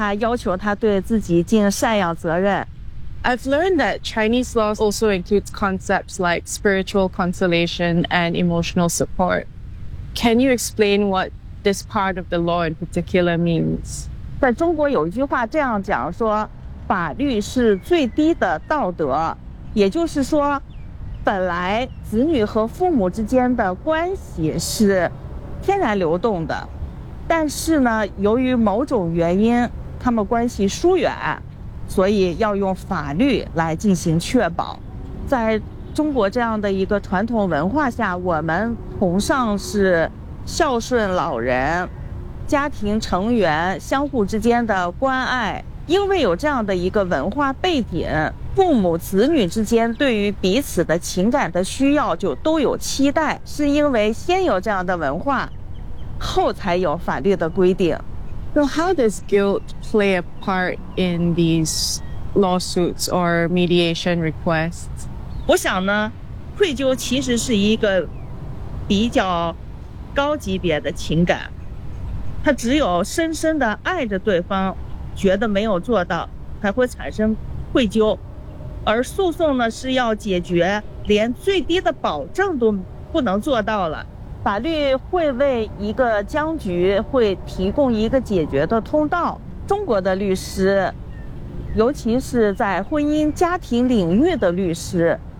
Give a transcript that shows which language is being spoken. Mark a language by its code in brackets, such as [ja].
[zh] 我之前有一个当事人，他妈妈就是一个控制型的，他后来为了逃离他的妈妈，就到选择了到另外一个城市去工作，他就是不希望他妈妈再无限度的侵入到他的生活当中。后来他妈妈联系不到他的时候，就没办法就起诉他，要求他对自己尽赡养责任。 [en] I've learned that Chinese laws also includes concepts like spiritual consolation and emotional support. Can you explain what this part of the law in particular means? [zh] 在中国有一句话这样讲，说法律是最低的道德，也就是说，本来子女和父母之间的关系是天然流动的，但是呢，由于某种原因，他们关系疏远，所以要用法律来进行确保。在中国这样的一个传统文化下，我们崇尚是孝顺老人、家庭成员相互之间的关爱。因为有这样的一个文化背景，父母子女之间对于彼此的情感的需要就都有期待，是因为先有这样的文化，后才有法律的规定。 [en] So how does guilt play a part in these lawsuits or mediation requests? [zh] 我想呢，愧疚其实是一个比较高级别的情感，他只有深深的爱着对方，觉得没有做到，才会产生愧疚，而诉讼呢是要解决连最低的保障都不能做到了，法律会为一个僵局会提供一个解决的通道。中国的律师，尤其是在婚姻家庭领域的律师。